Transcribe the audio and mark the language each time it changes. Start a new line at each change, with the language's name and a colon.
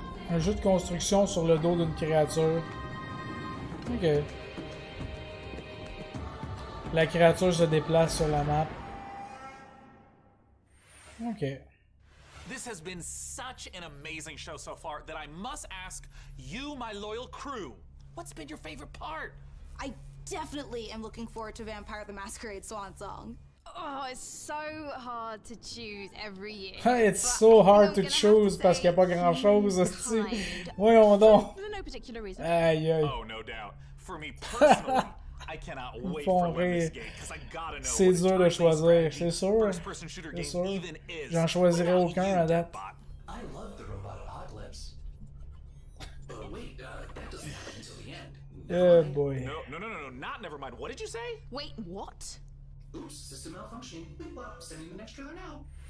French: Un jeu de construction sur le dos d'une créature. Ok. La créature se déplace sur la map. Ok.
English: This has been such an amazing show so far that I must ask you, my loyal crew, what's been your favorite part? I definitely am looking forward to Vampire the Masquerade Swan Song. Oh, it's so hard to choose every year. It's so hard to choose
French: parce qu'il n'y a pas grand chose. Voyons donc.
English: For no particular reason. Aïe aïe. Oh, no doubt. For me personally, I cannot wait for Lemnis Gate because I gotta know.
French: C'est dur de choisir, c'est sûr. C'est sûr. J'en choisirais aucun à date.
English: I love the robot hot lips. But wait, that doesn't happen until the end. Oh boy. No, not never mind. What did you say? Wait, what? Oops, system malfunctioning. Boop up, sending the next trailer now.